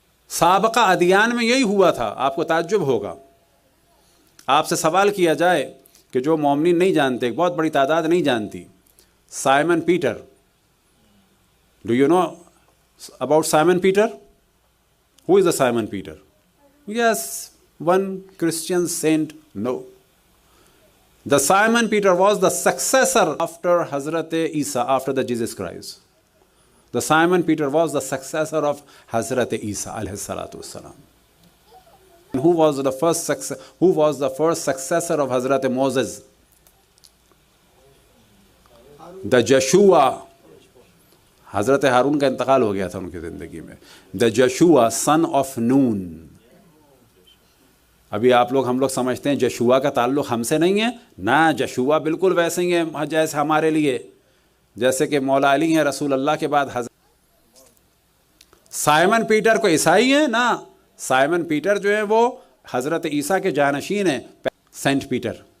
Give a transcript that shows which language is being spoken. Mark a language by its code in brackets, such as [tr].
[ur] سابقہ ادیان میں یہی ہوا تھا۔ آپ کو تعجب ہوگا، آپ سے سوال کیا جائے کہ جو مومنین نہیں جانتے، ایک بہت بڑی تعداد نہیں جانتی، Simon Peter, [en] Do you know about Simon Peter? Who is the Simon Peter? Yes, one Christian saint? No. The Simon Peter was the successor after Hazrat Isa, after the Jesus Christ. The Simon Peter was the successor of Hazrat Isa alayhi salatu wassalam. Who was the first successor of Hazrat Moses? The Joshua. [ur] حضرت ہارون کا انتقال ہو گیا تھا ان کی زندگی میں۔ دا جشوا سن of نون۔ ابھی آپ لوگ ہم لوگ سمجھتے ہیں جشوا کا تعلق ہم سے نہیں ہے، نہ، جشوا بالکل ویسے ہی ہے جیسے ہمارے لیے، جیسے کہ مولا علی ہیں رسول اللہ کے بعد۔ سائمن پیٹر کو عیسائی ہیں؟ نہ، سائمن پیٹر جو ہے وہ حضرت عیسیٰ کے جانشین ہیں، سینٹ پیٹر۔